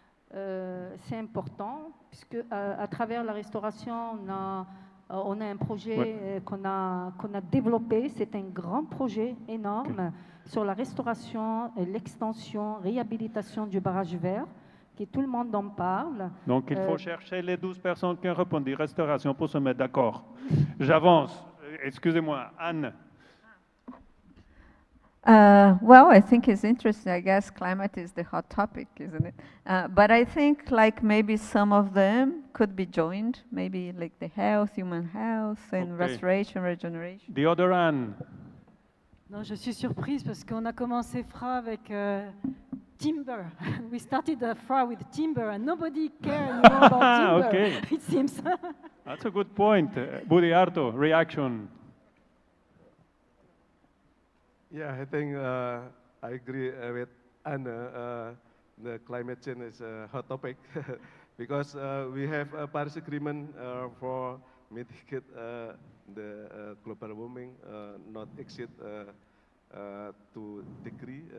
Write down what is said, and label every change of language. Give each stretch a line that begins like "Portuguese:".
French: C'est important, puisque à travers la restauration, on a un projet qu'on a développé. C'est un grand projet énorme sur la restauration, l'extension, réhabilitation du barrage vert, que tout le monde en parle. Donc il faut chercher les 12 personnes qui ont répondu restauration pour se mettre d'accord. J'avance. Excusez-moi, Anne.
English: Well, I think it's interesting. I guess climate is the hot topic, isn't it? But I think like maybe some of them could be joined, maybe like the health, human health, and restoration, regeneration. The other Anne.
French: Non, je suis surprise parce qu'on a commencé FRA avec timber.
English: We started FRA with timber and nobody cared anymore about timber, Okay. it seems. That's a good point. Budiharto, reaction. Yeah, I think I agree with Anna. The climate change is a hot topic because we have a Paris Agreement for mitigate the global warming, not exceed 2 degree.